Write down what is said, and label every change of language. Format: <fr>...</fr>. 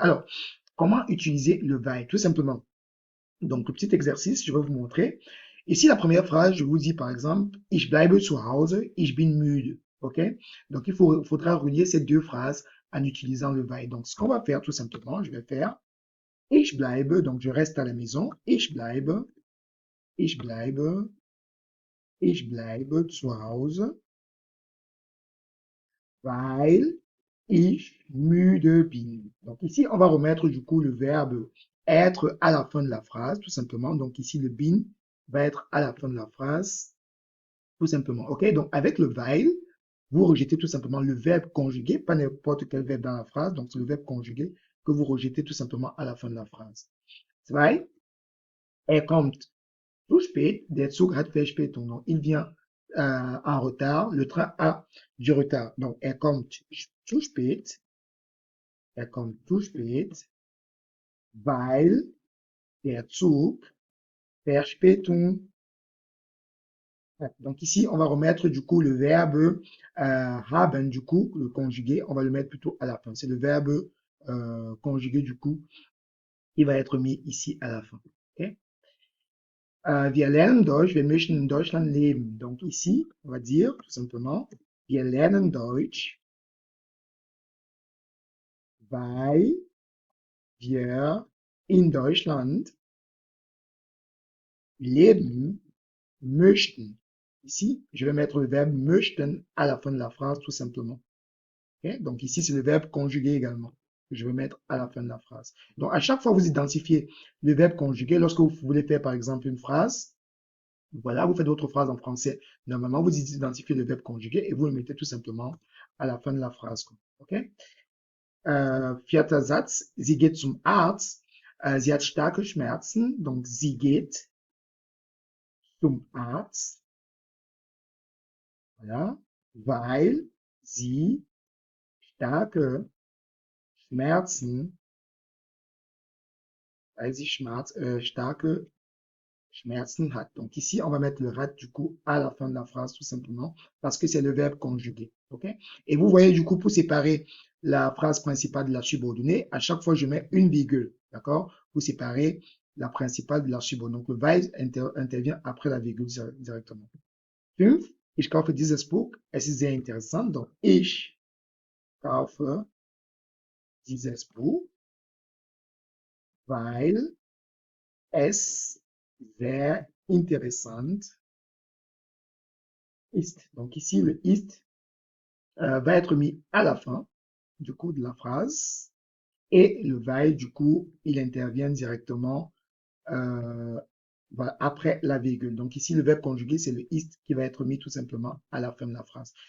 <fr>Alors, comment utiliser le weil? Tout simplement. Donc, le petit exercice, je vais vous montrer. Ici, la première phrase, je vous dis par exemple,</fr> <de>Ich bleibe zu Hause, ich bin müde.</de> <fr>OK? Donc, faudra relier ces deux phrases en utilisant le weil. Donc, ce qu'on va faire tout simplement, je vais faire</fr> <de>Ich bleibe,</de> <fr>donc je reste à la maison.</fr> <de>Ich bleibe, ich bleibe zu Hause, weil ich müde bin.</de> <fr>Donc, ici, on va remettre du coup le verbe être à la fin de la phrase, tout simplement. Donc, ici, le bin va être à la fin de la phrase, tout simplement. OK? Donc, avec le weil, vous rejetez tout simplement le verbe conjugué, pas n'importe quel verbe dans la phrase. Donc, c'est le verbe conjugué que vous rejetez tout simplement à la fin de la phrase.</fr> <de>Zwei, kommt zu spät, der Zug hat Verspätung.</de> <fr>Donc, il vient en retard, le train a du retard.</fr> <de>Donc, kommt zu spät, kommt zu spät, weil der Zug Verspätung.</de> <fr>Donc ici, on va remettre du coup le verbe haben, du coup, le conjugué, on va le mettre plutôt à la fin. C'est le verbe conjugué du coup qui va être mis ici à la fin. Okay?</fr> <de>Wir lernen Deutsch, wir möchten in Deutschland leben.</de> <fr>Donc ici, on va dire tout simplement,</fr> <de>wir lernen Deutsch, weil wir in Deutschland leben möchten.</de> <fr>Ici, je vais mettre le verbe möchten à la fin de la phrase, tout simplement. Okay? Donc ici, c'est le verbe conjugué également que je vais mettre à la fin de la phrase. Donc à chaque fois, vous identifiez le verbe conjugué. Lorsque vous voulez faire, par exemple, une phrase, voilà, vous faites votre phrase en français. Normalement, vous identifiez le verbe conjugué et vous le mettez tout simplement à la fin de la phrase.</fr> <de>OK? Vierter Satz. Sie geht zum Arzt. Sie hat starke Schmerzen. Donc, sie geht zum Arzt. Voilà. Weil sie starke Schmerzen, weil sie starke Schmerzen hat.</de> <fr>Donc ici, on va mettre le hat du coup à la fin de la phrase tout simplement parce que c'est le verbe conjugué. OK? Et vous voyez du coup pour séparer la phrase principale de la subordonnée, à chaque fois je mets une virgule. D'accord? Pour séparer la principale de la subordonnée. Donc le weil intervient après la virgule directement.</fr> <de>5. Ich kaufe dieses Buch. Es ist sehr interessant. Donc ich kaufe dieses Buch, weil es sehr interessant ist.</de> <fr>Donc ici, le ist va être mis à la fin du coup de la phrase et le weil, du coup, il intervient directement voilà, après la virgule. Donc ici, le verbe conjugué, c'est le ist qui va être mis tout simplement à la fin de la phrase.</fr>